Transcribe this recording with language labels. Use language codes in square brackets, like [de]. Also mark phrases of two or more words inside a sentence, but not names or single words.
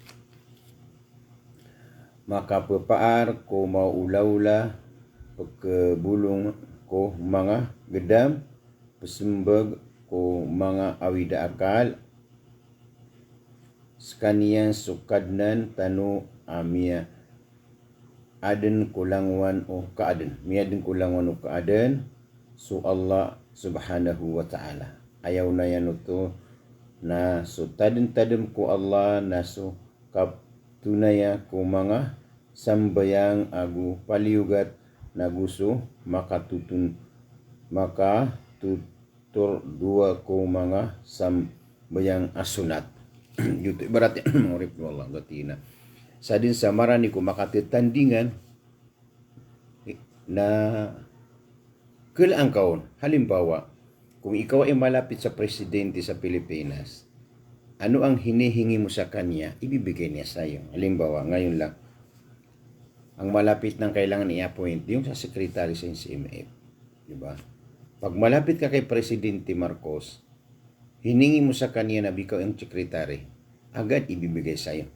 [mdh] Maka pepaar ko maula-ula, pekebulung ko mga gedam, pesembeg ko mga awida akal, sekanian sukadnan tanu amia aden kulangwan o kaaden. Miaden kulangwan o kaaden, so Allah [ar] سبحانه وتعالى. [mdh] Ayaw na yan ito na so taden-taden ko Allah na so tunaya ko mga sambayang agu paliugat na gusto makatutur dua ko mga sambayang asunat. Yuto ibarat murip wallah gatina. Sa din sa marani ko makatitandingan na kailang kaon. [tl] Halimbawa, kung ikaw ay malapit sa presidente sa Pilipinas, ano ang hinihingi mo sa kanya, ibibigay niya sa iyo. Halimbawa, ngayon lang, ang malapit ng kailangan i-appoint, yung sa secretary sa NCMF. Diba? Pag malapit ka kay Presidente Marcos, hiningi mo sa kanya na ikaw ang secretary, agad ibibigay sa iyo.